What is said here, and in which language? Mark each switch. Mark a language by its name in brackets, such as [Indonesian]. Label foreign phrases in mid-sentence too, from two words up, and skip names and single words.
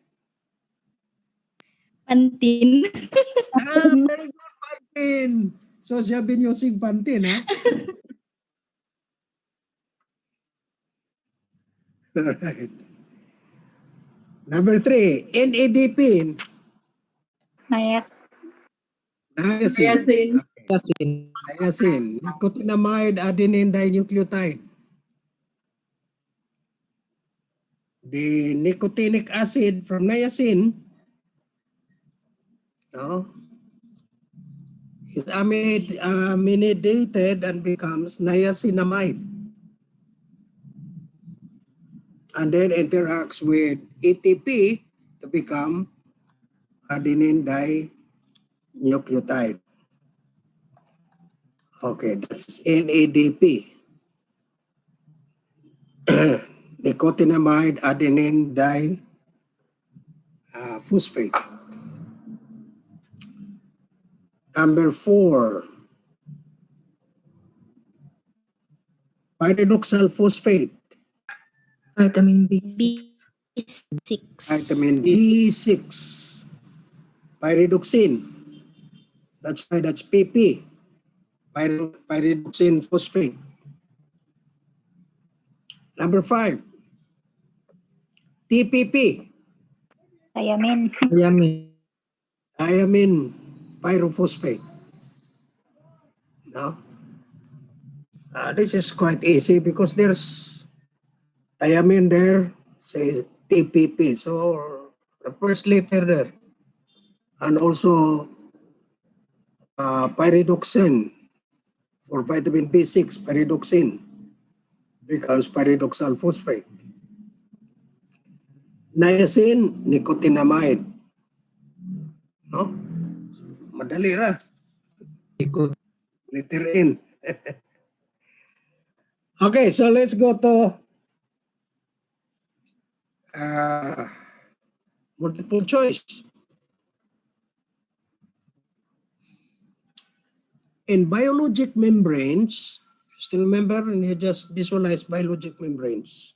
[English] Pantin. Very good, Pantene. So you have been using Pantene, ha? All right. Number 3, NADP, Nias. niacin. niacin. Niacin, nicotinamide adenine dinucleotide. The nicotinic acid from niacin, no, is amidated and becomes niacinamide, and then interacts with ATP to become adenine dinucleotide. Okay, that's NADP. Nicotinamide adenine diphosphate. Number 4, pyridoxal phosphate, Vitamin B6. B6. vitamin B6, pyridoxine. That's why that's PP, pyridoxine phosphate. Number 5, TPP, Thiamine. Thiamine. thiamine pyrophosphate. No? This is quite easy because there's thiamine there, say TPP. So the first letter there. And also pyridoxine for vitamin B6, pyridoxine becomes pyridoxal phosphate. Niacin, nicotinamide. [Cebuano] No? Madali ra. [English] Ikot. Letter N. Okay, so let's go to multiple choice. In biologic membranes, still remember, and you just visualize biologic membranes.